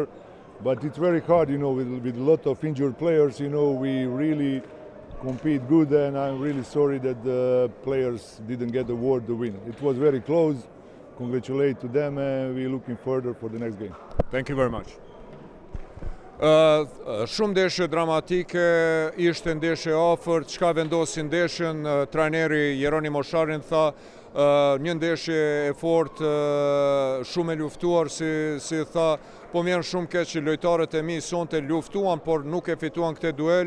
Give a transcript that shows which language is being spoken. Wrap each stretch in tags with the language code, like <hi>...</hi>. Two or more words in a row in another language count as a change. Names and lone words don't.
<en>But it's very hard, with a lot of injured players, we really compete good, and I'm really sorry that the players didn't get the award to win. It was very close. Congratulate to them, and we're looking further for the next game. Thank you very much.</en> <sq>Shumë ndeshje dramatike, ishte ndeshje afër, çka vendosi ndeshjen, trajneri Jeronimo Sharin tha, një ndeshje e fortë, shumë e luftuar, si tha, po mjen shumë keq që lojtarët e mi sonte luftuan, por nuk e fituan këtë duel.</sq>